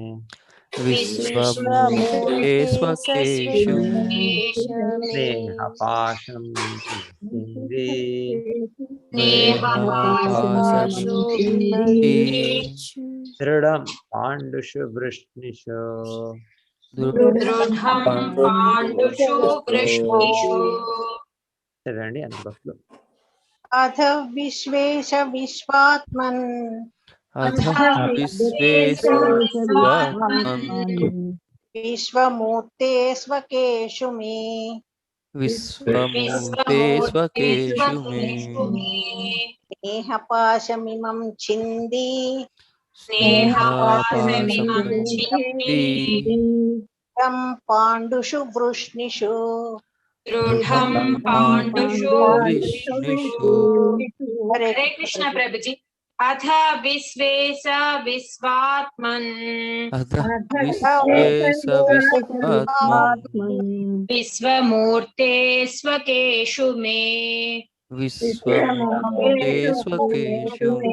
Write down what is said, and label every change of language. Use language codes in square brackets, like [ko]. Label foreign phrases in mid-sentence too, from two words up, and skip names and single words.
[sa] विश्वमूर्ते स्वकेषु मे स्नेहपाशं चिन्ति स्नेहपाशो मिमे दृढं पाण्डुषु वृष्णिषु [te] చదవండి అనుభవం [sa] अथ विश्वेश विश्वात्मन् अथ विश्वेश विश्वात्मन् विश्वमूर्ते स्वकेषु मे विश्वमूर्ते स्वकेषु मे स्नेहपाशमिमं छिन्दी स्नेहपाशमिमं छिन्ति तं पाण्डुषु वृष्णिषु दृढं पाण्डुषु वृष्णिषु। हरे कृष्ण प्रभु जी। अथ विश्वेश विश्वात्मन् अथ विश्वेश विश्वात्मन् विश्वमूर्ते स्वकेषु मे विश्वमूर्ते स्वकेषु